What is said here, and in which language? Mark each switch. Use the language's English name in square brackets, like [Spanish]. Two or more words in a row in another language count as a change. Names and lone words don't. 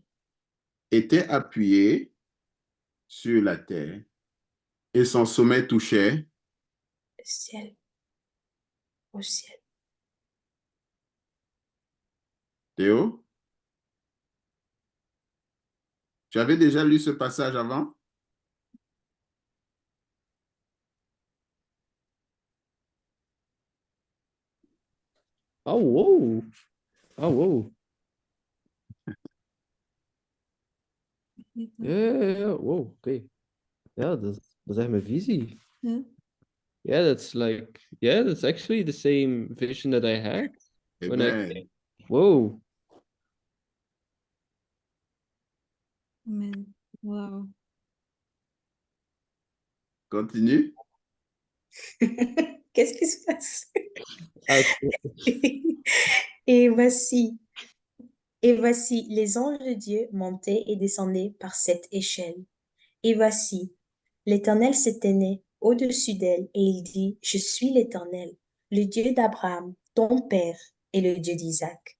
[French] était appuyé sur la terre, et son sommet touchait. au ciel, au ciel. Théo, tu avais déjà lu ce passage avant? [English] Oh, whoa. Oh, whoa. Yeah. Whoa, okay. [Dutch] Ja, dat is echt mijn visie. [English] Yeah. Yeah, that's actually the same vision that I had when I Amen. came. Whoa. Amen. Wow. Continue. [French] Qu'est-ce qui se passe? Ah, Et voici, et voici, les anges de Dieu montaient et descendaient par cette échelle. Et voici, l'Éternel s'éteignait au-dessus d'elle et il dit, je suis l'Éternel, le Dieu d'Abraham, ton père, et le Dieu d'Isaac.